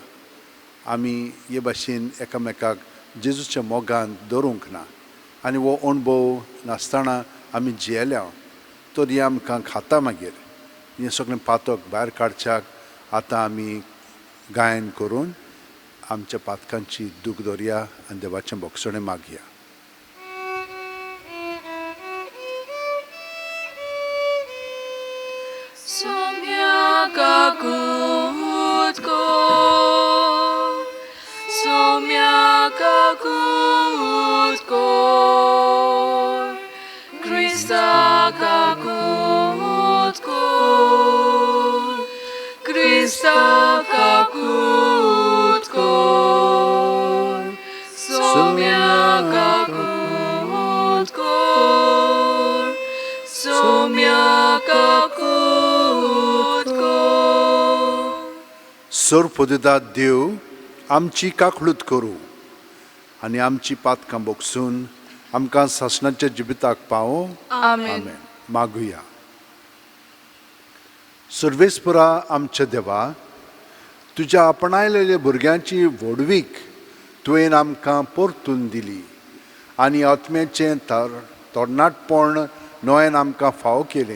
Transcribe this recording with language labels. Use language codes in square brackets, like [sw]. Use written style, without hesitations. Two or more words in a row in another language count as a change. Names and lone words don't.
[kok] आमी हे भाशेन एकामेकाक जेजूच्या मोगान दवरूंक ना आनी हो अणभव नासतना आमी जियेल्या. तर हें आमकां खाता मागीर. हें सगळें पातक भायर काडच्याक आतां आमी गायन करून आमच्या पातकांची दूख धरया आनी देवाचें भोगसणें मागया. Kakutko, Somia kakutko, Krista kakutko, Krista kakutko, Somia kakutko, Somia kakutko. सर पदतात देव आमची काकळूत करूं आनी आमची पातकां बोगसून आमकां सासणाच्या जिविताक पावो. आमेन. मागुया. सर्वेस्परा आमच्या देवा, तुज्या आपणायलेल्या भुरग्यांची व्हडवीक तुवें आमकां परतून दिली आनी आत्म्याचें तरणाटपण नोयेन आमकां फावो केलें.